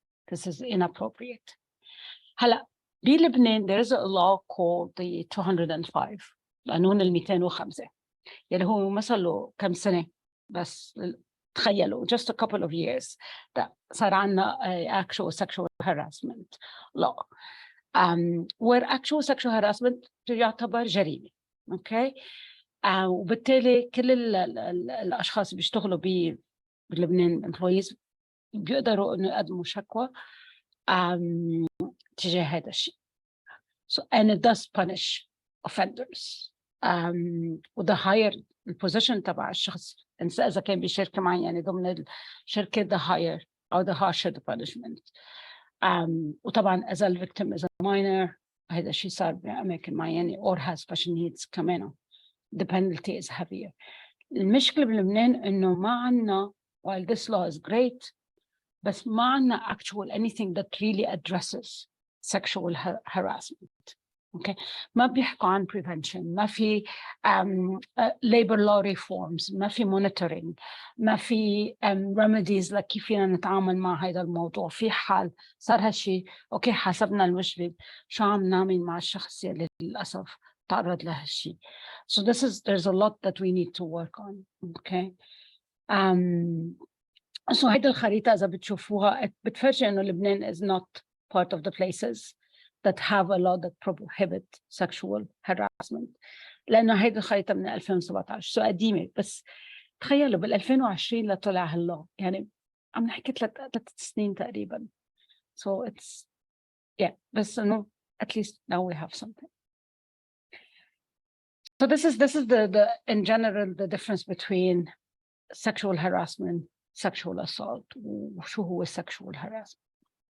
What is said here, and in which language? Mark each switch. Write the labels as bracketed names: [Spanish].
[English] This is inappropriate. [Arabic] هلا بلبنان [English] there is a law called the 205 [Arabic] قانون ال 205 يلي هو ما صار له كم سنة بس تخيلوا [English] just a couple of years that [Arabic] صار عنا [English] actual sexual harassment law where actual sexual harassment [Arabic] يعتبر جريمة. okay وبالتالي كل الأشخاص بيشتغلوا بلبنان employees بيقدروا إنه يقدموا شكوى تجاه هذا الشيء. [English] So and it does punish offenders. [Arabic] وده higher البوزيشن تبع الشخص إذا كان بشركة معينة ضمن الشركة [English] the higher [Arabic] أو [English] the harsher the punishment. [Arabic] وطبعا [English] as a victim is a minor [Arabic] هذا الشيء صار بأماكن معينة [English] or has special needs [Arabic] كمان [English] the penalty is heavier. [Arabic] المشكلة بلبنان إنه ما عنا [English] while this law is great [Arabic] بس ما عنا [English] actual anything that really addresses sexual harassment. [Arabic] Okay, ما بيحكوا عن prevention, ما في labor law reforms, ما في monitoring, ما في remedies كيف فينا نتعامل مع هذا الموضوع. في حال صار هالشيء اوكي حسبنا المشكلة شو عم نعمل مع الشخص اللي للأسف تعرض لهالشيء. [English] So there's a lot that we need to work on. Okay. So [Arabic] هيدا الخريطة إذا بتشوفوها بتفرجي إنه لبنان [English] is not part of the places that have a law that prohibit sexual harassment. [Arabic] لأنه هيدا الخريطة من 2017 سو قديمة بس تخيلوا بال 2020 لطلع هالله يعني عم نحكي 3 سنين تقريبا. [English] So it's [Arabic] بس إنه [English] at least now we have something. So this is the in general the difference between sexual harassment, sexual assault [Arabic] وشو هو [English] sexual harassment.